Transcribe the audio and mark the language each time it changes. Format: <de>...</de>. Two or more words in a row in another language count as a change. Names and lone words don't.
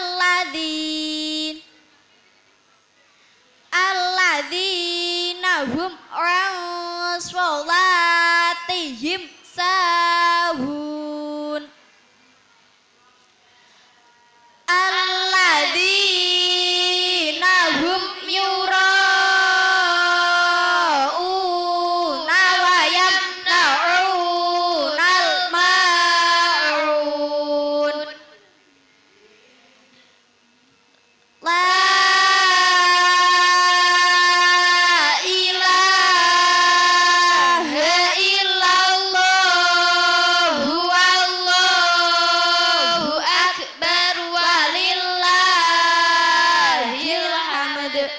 <ar>الذين هم عن صلاتهم ساهون الذين هم يراءون ويمنعون الماعون. لا إله إلا الله والله أكبر ولله الحمد.</ar>